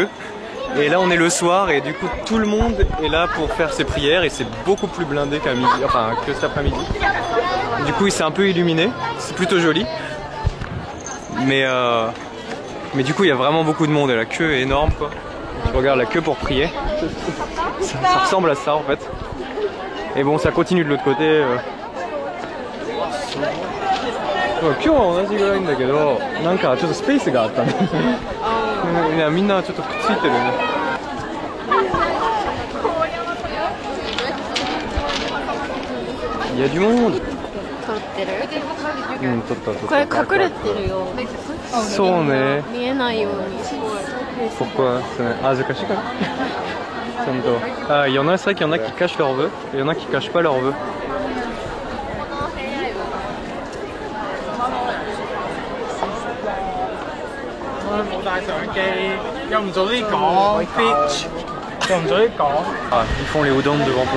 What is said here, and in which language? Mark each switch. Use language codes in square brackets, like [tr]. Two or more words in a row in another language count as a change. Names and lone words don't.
[fr] Et là on est le soir et du coup tout le monde est là pour faire ses prières et c'est beaucoup plus blindé qu'à midi, enfin que cet après-midi. Du coup il s'est un peu illuminé, c'est plutôt joli. Mais du coup il y a vraiment beaucoup de monde et la queue est énorme quoi. Tu regardes la queue pour prier. Ça ressemble à ça en fait. Et bon ça continue de l'autre côté. [ja] 今日は同じぐらいんだけど、なんかちょっとスペースがあったね。いやみんなちょっとくっついてるね。いや、 [fr] du monde。 [ja] 撮ってる？うん、撮った撮った。これ隠れてるよ。そうね。見えないようにすごい。 [fr] Pourquoi? Ah, je cache pas. Ah, il y en a, c'est vrai qu'il y en a qui cachent leurs vœux, et il y en a qui cachent pas leurs vœux. Ah, ils font les udon devant toi.